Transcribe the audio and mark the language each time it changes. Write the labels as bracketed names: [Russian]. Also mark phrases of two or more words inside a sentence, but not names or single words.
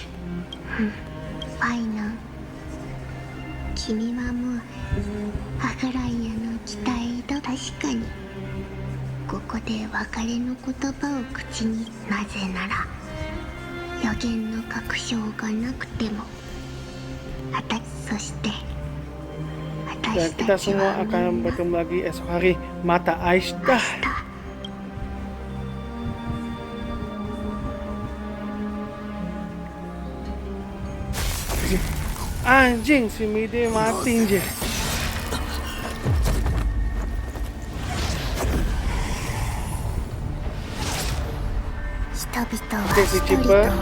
[Japanese] ファイナル君はもうアグライアの期待と、確かにここで別れの言葉を口に。なぜなら予言の確証がなくてもそして私 [Indonesian] Dan kita [Japanese] たち [Indonesian] semua [Japanese] はみん [Indonesian] akan [Japanese] な [Indonesian] bertemu lagi esok hari. Mata Aishdah. Anjing, si Mide mati anjir. Oke, si Chipper.